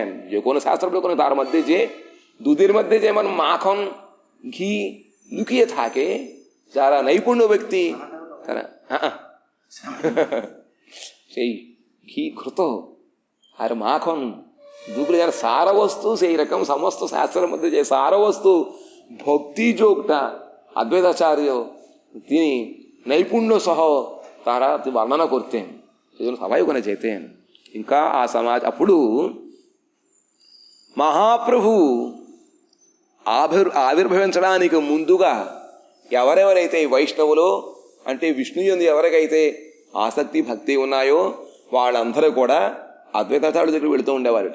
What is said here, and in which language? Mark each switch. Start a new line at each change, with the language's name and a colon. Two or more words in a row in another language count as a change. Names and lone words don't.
Bangla: যে কোনো শাস্ত্র কোনো তার মধ্যে যে দুধের মধ্যে যেমন মাখন ঘি লুকিয়ে থাকে, যারা নৈপুণ্য ব্যক্তি তারা সেই ঘি ঘৃত আর মাখন দুগুলো যারা সার বস্তু, সেই রকম সমস্ত শাস্ত্রের মধ্যে যে সার বস্তু ভক্তি যোগটা অদ্বৈতাচার্য তিনি নৈপুণ্য সহ তারা বর্ণনা করতেন. সেই জন্য সবাই ওখানে যেতেন.
Telugu: ఇంకా ఆ సమాజ అప్పుడు మహాప్రభు ఆవిర్భవించడానికి ముందుగా ఎవరెవరైతే వైష్ణవులో అంటే విష్ణు యందు ఎవరికైతే ఆసక్తి భక్తి ఉన్నాయో వాళ్ళందరూ కూడా అద్వైతాచార్యుడి దగ్గర వెళుతూ ఉండేవారట.